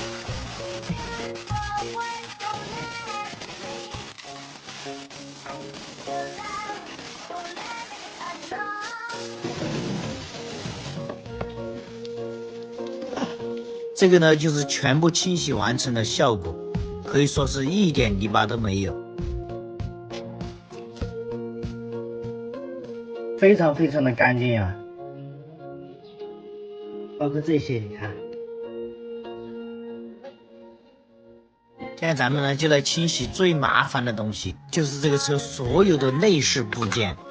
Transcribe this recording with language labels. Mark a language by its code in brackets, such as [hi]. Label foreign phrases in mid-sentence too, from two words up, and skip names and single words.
[zh] 這個呢就是全部清洗完成的效果，可以說是一點泥巴都沒有，非常非常的乾淨啊！包括這些，你看。現在咱們呢就來清洗最麻煩的東西，就是這個車所有的內飾部件。